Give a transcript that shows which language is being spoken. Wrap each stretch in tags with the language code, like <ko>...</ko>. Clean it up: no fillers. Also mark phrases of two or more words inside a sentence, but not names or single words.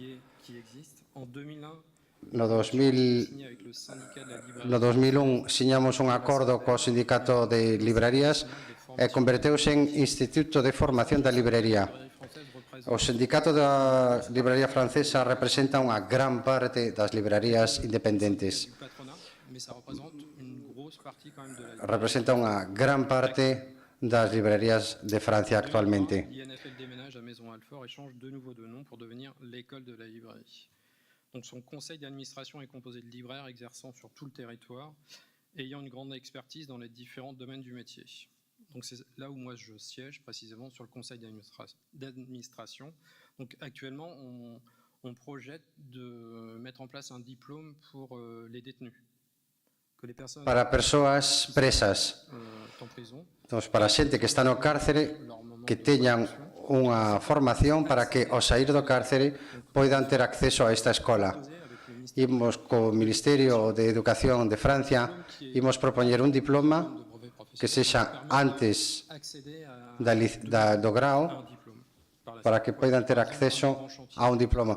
<gl>No 2001 siñamos un acordo co Sindicato de Librarías e converteuse en Instituto de Formación da Librería. O Sindicato da Libraría Francesa representa unha gran parte das librarías independentes. Representa unha gran parte das librarías de Francia actualmente.</gl> <fr>Donc son conseil d'administration est composé de libraires exerçant sur tout le territoire et ayant une grande expertise dans les différents domaines du métier. Donc c'est là où moi je siège précisément sur le conseil d'administration. Donc actuellement on projette de mettre en place un diplôme pour les détenus.</fr> <gl>Para persoas presas, para xente que está no cárcere, que teñan unha formación para que ao sair do cárcere poidan ter acceso a esta escola. Imos co Ministerio de Educación de Francia, imos propoñer un diploma que sexa antes do grao para que poidan ter acceso a un diploma.</gl>